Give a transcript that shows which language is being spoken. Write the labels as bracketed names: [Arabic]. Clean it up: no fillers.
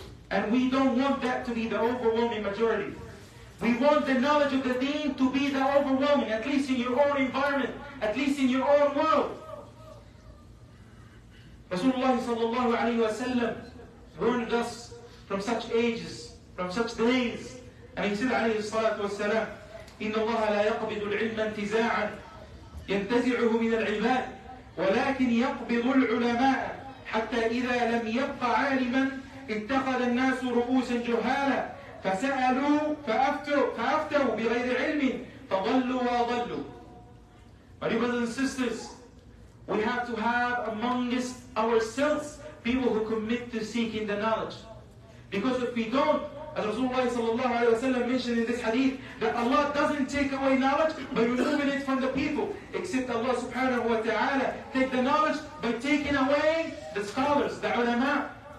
[English] And we don't want that to be the overwhelming majority. We want the knowledge of the deen to be the overwhelming, at least in your own environment, at least in your own world. Rasulullah sallallahu alayhi wa sallam warned us from such ages, from such days. And he said [Arabic] alayhi salatu wa salam, إِنَّ اللَّهَ لَا يَقْبِضُ الْعِلْمَ انْتِزَاعًا يَنْتَزِعُهُ مِنَ الْعِبَادِ وَلَكِنْ يَقْبِضُ الْعُلَمَاءَ حَتَّى إِذَا لَمْ يَبْقَ عَالِمًا اتَّخَذَ النَّاسُ رُؤُوسًا جُهَالًا فَسَأَلُوا فَأَفْتَوْا بِغَيْرِ عِلْمٍ فَضَلُّوا وَأَضَلُّوا. [English] My dear brothers and sisters, we have to have amongst ourselves people who commit to seeking the knowledge. Because if we don't, as Rasulullah sallallahu alayhi wa sallam mentioned in this hadith, that Allah doesn't take away knowledge by removing it from the people, except Allah subhanahu wa ta'ala take the knowledge by taking away the scholars, the ulama.